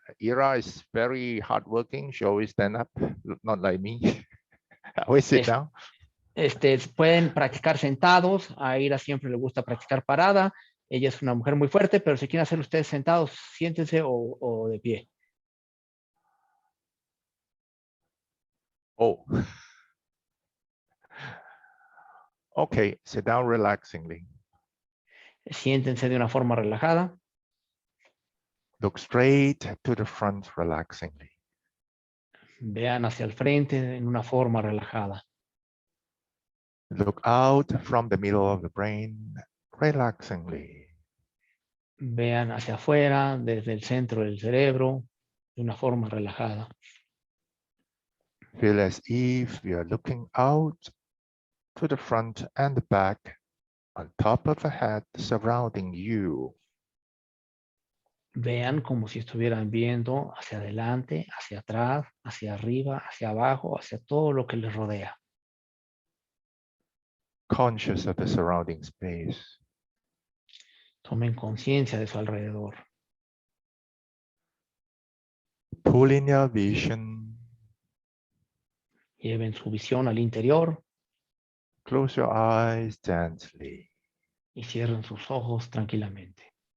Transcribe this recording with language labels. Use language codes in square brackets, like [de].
[en] Ira is very hardworking. She always stand up, not like me. I always sit [es] Es- [en] down. [es] pueden practicar sentados. A Ira siempre le gusta practicar parada. Ella es una mujer muy fuerte, pero si quieren hacer ustedes sentados, siéntense o de pie. [en] Oh, okay. Sit down relaxingly. [es] Siéntense de una forma relajada. [en] Look straight to the front relaxingly. [es] Vean hacia el frente en una forma relajada. [en] Look out from the middle of the brain relaxingly. [es] Vean hacia afuera, desde el centro del cerebro, de una forma relajada. [en] Feel as if you are looking out to the front and the back on top of the head surrounding you. [es] Vean como si estuvieran viendo hacia adelante, hacia atrás, hacia arriba, hacia abajo, hacia todo lo que les rodea. [en] Conscious of the surrounding space. [es] Tomen conciencia de su alrededor. [en] Pull in your vision. [es] Lleven su visión al interior [en] Close your eyes gently. [es] y cierren sus ojos tranquilamente.